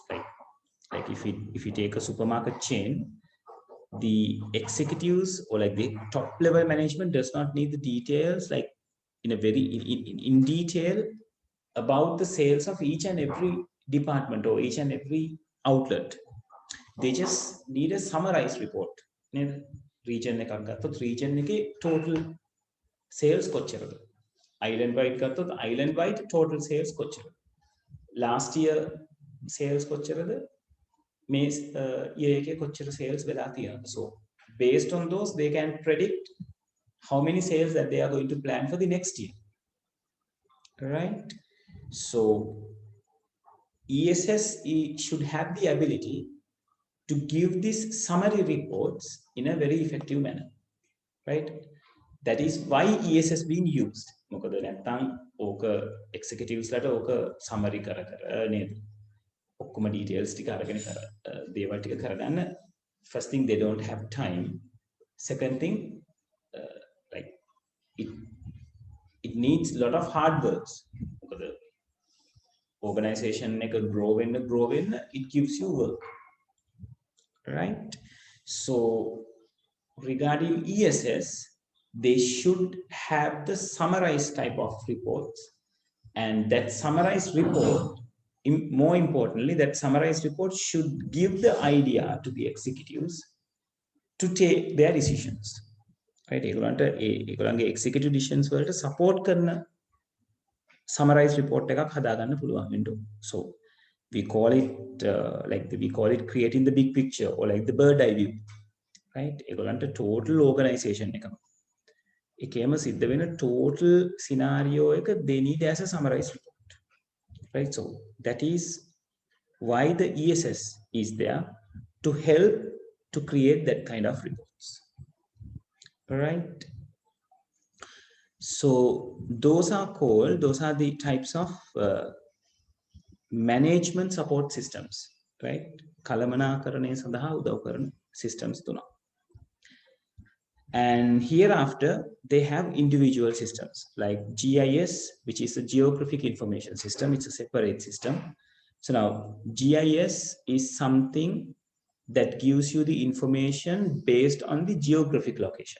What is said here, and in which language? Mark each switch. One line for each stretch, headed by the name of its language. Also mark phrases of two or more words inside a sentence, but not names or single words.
English: Like if you take a supermarket chain, the executives or like the top level management does not need the details like in a very in detail about the sales of each and every department or each and every outlet. They just need a summarized report.
Sinhala: Region එකක් ගත්තොත් region එකේ
English: total sales
Sinhala: කොච්චරද?
English: Island wide
Sinhala: ගත්තොත්
English: island wide total sales
Sinhala: කොච්චරද?
English: Last year sales කොච්චරද?
Sinhala: මේ year එකේ කොච්චර sales වෙලා තියෙනවද?
English: So based on those they can predict how many sales that they are going to plan for the next year. Right? So ESS should have the ability to give these summary reports in a very effective manner, right? That is why ESS being used.
Sinhala: මොකද නැත්තම් ඕක executives ලට ඕක summary කර නේද? ඔක්කොම details ටික අරගෙන දේවල් ටික කරගන්න.
English: First thing, they don't have time. Second thing, like it needs a lot of hard works.
Sinhala: මොකද organization එක grow වෙන්න
English: it gives you work. Right? So regarding ESS, they should have the summarized type of reports, and that summarized report, more importantly, that summarized report should give the idea to the executives to take their decisions. Right?
Sinhala: ඒගොල්ලන්ගේ
English: executive decisions
Sinhala: වලට support කරන summarized report එකක් හදාගන්න පුළුවන් වෙන්න.
English: So we call it creating the big picture, or like the bird eye view, right? ඒගොල්ලන්ට total organization
Sinhala: එකම සිද්ධ වෙන
English: total scenario එක they need as a summarized report, right? So that is why the ESS is there, to help to create that kind of reports, right? So those are the types of management support systems, right?
Sinhala: කළමනාකරණය සඳහා උදව් කරන systems තුනක්.
English: And hereafter they have individual systems like GIS, which is a geographic information system. It's a separate system. So now GIS is something that gives you the information based on the geographic location.